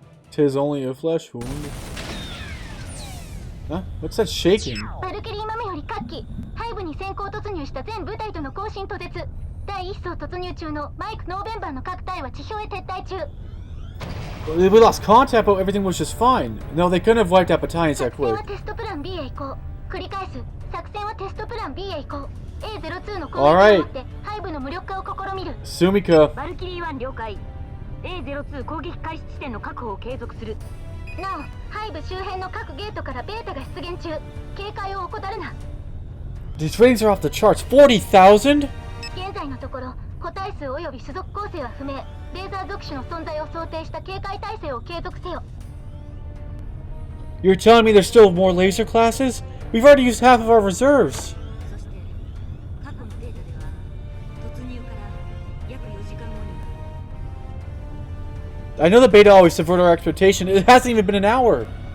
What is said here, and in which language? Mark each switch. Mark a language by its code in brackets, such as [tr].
[en] 'Tis only a flesh wound. Huh? What's that shaking? [ja] バルキリー豆より各機、背部に先行突入した全部隊との交信途絶。第1層突入中のマイク・ノーベンバーの各隊は地表へ撤退中。 [en] We lost contact, but everything was just fine. No, they couldn't have wiped out battalions that [ja] 作戦 [en] quick. [ja] はテストプラン B へ移行。繰り返す。作戦はテストプラン B へ移行。 A02 の攻撃を持って背部の無力化を試みる。 [en] Sumika. [ja] バルキリー1了解。 A02 攻撃開始地点の確保を継続する。なお、背部周辺の各ゲートからベータが出現中。警戒を怠るな。 [en] These ratings are off the charts. 40,000? [ja] 現在のところ、個体数及び種族構成は不明。レーザー属種の存在を想定した警戒態勢を継続せよ。 [en] You're telling me there's still more laser classes? We've already used half of our reserves. [ja] そして過去のデータでは突入から約4時間後に [en] I know the beta always subvert our expectation. It hasn't even been an hour.